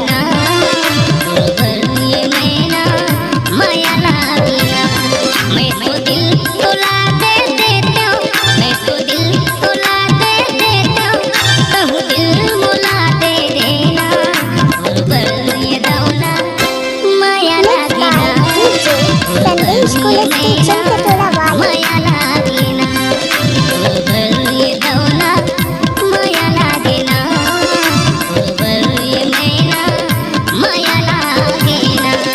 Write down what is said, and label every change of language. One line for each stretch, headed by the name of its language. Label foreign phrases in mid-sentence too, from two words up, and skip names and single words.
Chhattisgarhi: ना, तोर बर ये मैना माया लागे ना। मैं तो दिल तोला दे देती हूँ, मैं तो दिल तोला दे देती हूँ, तू दिल मुला दे देना। तोर बर ये दौना माया
English: Mixed
Chhattisgarhi: लागे
English: by
Chhattisgarhi: ना,
English: DJ Sandesh Kuliste Chilkatela Wale.
Chhattisgarhi: माया लागे ना, तोर बर ये दौना माया लागे ना, तोर बर ये मैना माया लागे ना।